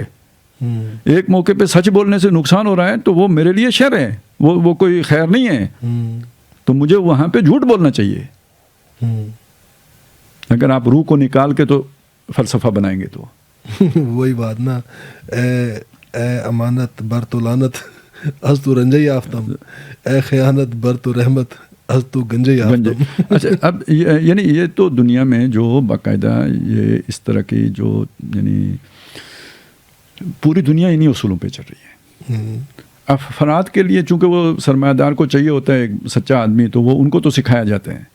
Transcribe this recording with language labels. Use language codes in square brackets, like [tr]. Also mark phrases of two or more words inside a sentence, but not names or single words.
[ur] ایک موقع پہ سچ بولنے سے نقصان ہو رہا ہے تو وہ میرے لیے شر ہے, وہ کوئی خیر نہیں ہے. تو مجھے وہاں پہ جھوٹ بولنا چاہیے. اگر آپ روح کو نکال کے تو فلسفہ بنائیں گے تو وہی بات نا, [fa] اے امانت بر تو لانت از تو رنجہ یافتم, اے خیانت بر تو رحمت از تو گنجہ یافتم. [ur] اچھا اب یعنی یہ تو دنیا میں جو باقاعدہ یہ اس طرح کی جو یعنی پوری دنیا انہی اصولوں پہ چل رہی ہے. افراد کے لیے چونکہ وہ سرمایہ دار کو چاہیے ہوتا ہے ایک سچا آدمی, تو وہ ان کو تو سکھایا جاتا ہے.